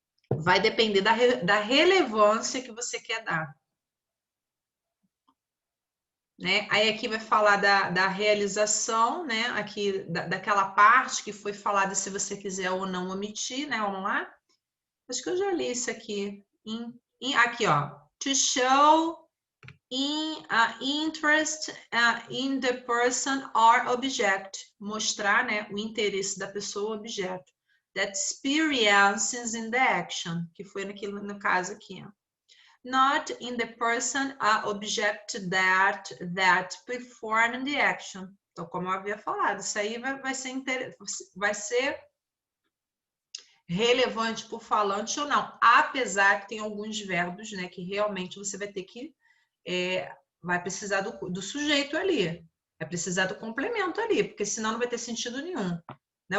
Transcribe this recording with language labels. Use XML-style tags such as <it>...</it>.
<pt>Vai depender da relevância que você quer dar. Né? Aí aqui vai falar da realização, né? Aqui daquela parte que foi falada se você quiser ou não omitir, né? Vamos lá? Acho que eu já li isso aqui. Aqui, ó.</pt> <en>To show interest in the person or object.</en> <pt>Mostrar, né, o interesse da pessoa ou objeto.</pt> <en>That experiences in the action.</en> <pt>Que foi no caso aqui, ó.</pt> <en>Not in the person object that performed the action.</en> <pt>Então, como eu havia falado, isso aí vai ser relevante por falante ou não. Apesar que tem alguns verbos, né, que realmente você vai ter que... vai precisar do sujeito ali. Vai precisar do complemento ali, porque senão não vai ter sentido nenhum. Né?</pt>